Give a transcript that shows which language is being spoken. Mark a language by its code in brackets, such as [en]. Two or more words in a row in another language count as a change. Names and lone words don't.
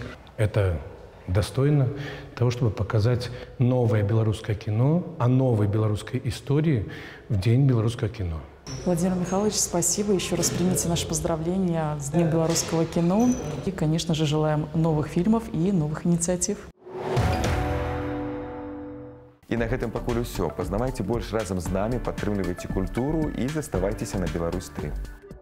[ru] Это достойно того, чтобы показать новое белорусское кино о новой белорусской истории в День белорусского кино. Владимир Михайлович, спасибо. Еще раз примите наши поздравления с Днем белорусского кино. И, конечно же, желаем новых фильмов и новых инициатив. [be] І на гэтым пакуль усё. Пазнавайце больш разам з намі, падтрымлівайце культуру і заставайцеся на Беларусь 3.